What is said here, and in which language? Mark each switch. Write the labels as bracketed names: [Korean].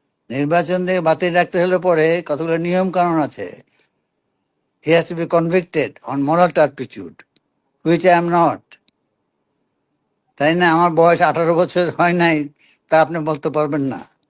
[Bangla] নির্বাচন থেকে বাতিল রাখতে হলে পরে কতগুলো নিয়ম কানুন আছে। [English] He has to be convicted on moral turpitude, which I am not. [Bangla] তাই না? আমার বয়স 18 বছর হয় নাই, তা আপনি বলতে পারবেন না।